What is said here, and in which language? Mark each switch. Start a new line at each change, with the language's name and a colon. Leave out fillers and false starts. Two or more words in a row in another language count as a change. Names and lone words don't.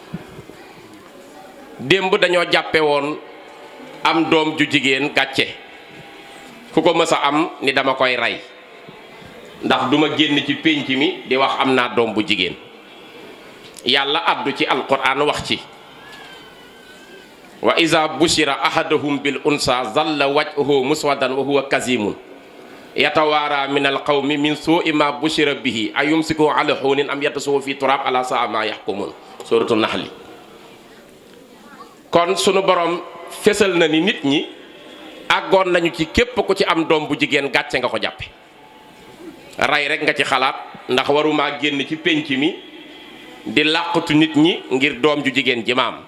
Wolof: démb dañoo jàppe woon am doom ju jigéen gàcce, ku ko mës a am ni dama koy rey, ndax duma génn ci pénc mi di wax am naa doom bu jigéen. yàlla addu ci alquran wax ci
Arabic: وإذا بشر أحدهم بالأنثى ظل وجهه مسودا وهو كظيم يتوارى من القوم من سوء ما بشر به أيمسكه على هون أم يدسه في التراب ألا ساء ما يحكمون. سورة النحل.
Wolof: kon sunu borom fesal na ni nit ñi àggoon nañu ci képp ku ci am doom bu jigéen gàcce nga ko jàppe, rey rek nga ci xalaat, ndax waruma génn ci pénc mi di làqatu nit ñi ngir doom ju jigéen ji maam.